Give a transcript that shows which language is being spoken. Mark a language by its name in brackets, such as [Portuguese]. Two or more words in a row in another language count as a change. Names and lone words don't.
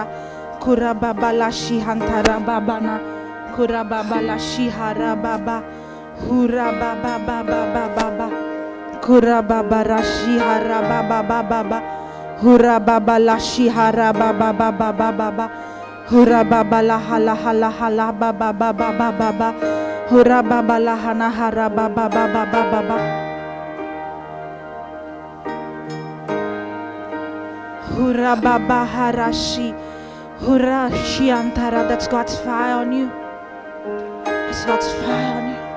[English] kura baba lashi hantara baba na kura baba lashi hara baba hura baba baba baba kura baba rashi hara baba baba hura baba lashi hara baba baba baba hura baba la hala hala hala baba baba baba hura baba la hana hara baba baba baba hura baba harashi hurashi antara. That's God's fire on you. It's God's fire on you.